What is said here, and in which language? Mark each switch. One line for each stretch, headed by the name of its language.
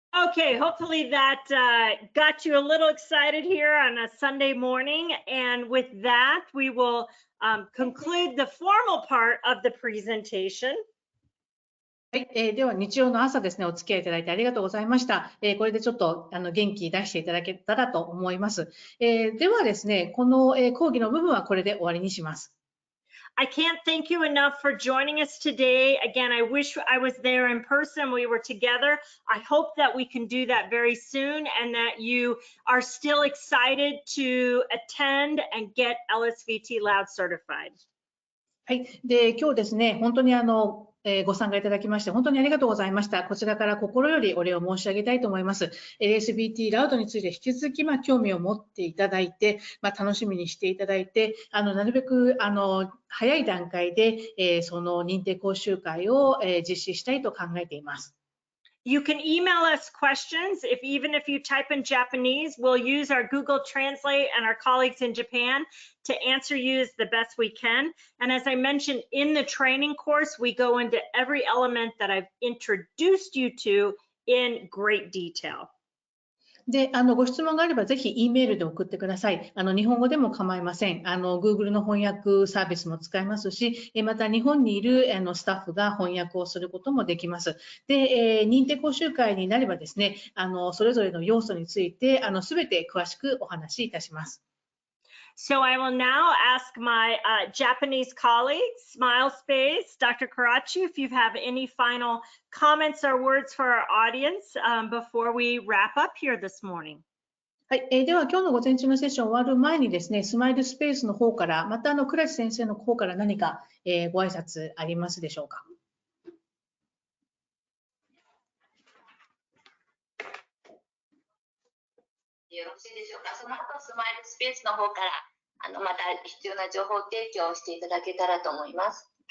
English: Okay, hopefully that got you a little excited here on a Sunday morning. And with that, we will conclude the formal part of the presentation.
Japanese: はい、では日曜の朝ですね、お付き合いいただいてありがとうございました。これでちょっと元気出していただけたらと思います。ではですね、この講義の部分はこれで終わりにします。
English: I can't thank you enough for joining us today. Again, I wish I was there in person. We were together. I hope that we can do that very soon and that you are still excited to attend and get LSVT Loud certified. はい、で今日ですね、本当にご参加いただきまして本当にありがとうございました。こちらから心よりお礼を申し上げたいと思います。 LSVT ラウドについて引き続き興味を持っていただいて、楽しみにしていただいて、なるべく早い段階で、その認定講習会を実施したいと考えています。 You can email us questions. Even if you type in Japanese, we'll use our Google Translate and our colleagues in Japan to answer you as the best we can. And as I mentioned in the training course, we go into every element that I've introduced you to in great detail.
Japanese: で、ご質問があればぜひ E メールで送ってください。日本語でも構いません。 Google の翻訳サービスも使えますし、また日本にいるスタッフが翻訳をすることもできます。で、認定講習会になればですね、それぞれの要素について、すべて詳しくお話しいたします。
English: So I will now ask my Japanese colleague, Smile Space, Dr. Karachi, if you have any final comments or words for our audience before we wrap up here this morning.
Japanese: はい、では今日の午前中のセッション終わる前にですね、スマイルスペースの方から、また倉地先生の方から何か、ご挨拶ありますでしょうか。よろしいでしょうか。その後スマイルスペースの方からまた必要な情報提供をしていただけたらと思います。